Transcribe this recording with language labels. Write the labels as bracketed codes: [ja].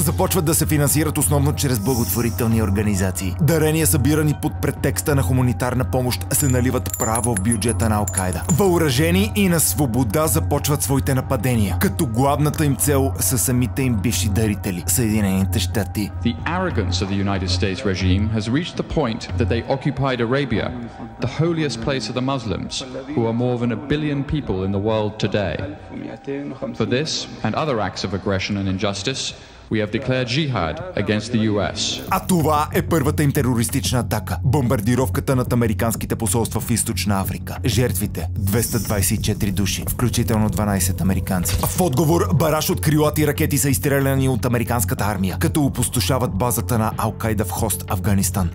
[bg] Започват да се финансират основно чрез благотворителни организации. Дарения, събирани под претекста на хуманитарна помощ, се наливат право в бюджета на Ал-Кайда. Въоръжени и на свобода започват своите нападения, като главната им цел са самите им бивши дарители – Съединените щати. [en] The arrogance of the United States regime has reached the point that they occupied Arabia, the holiest place of the Muslims, who are more than 1 billion people in the world today. For this and other acts of aggression and injustice, we have declared jihad against the US. [bg] А това е първата им терористична атака – бомбардировката над американските посолства в Източна Африка. Жертвите – 224 души, включително 12 американци. В отговор, бараж от крилати ракети са изстреляни от американската армия, като опустошават базата на Ал-Кайда в Хост, Афганистан.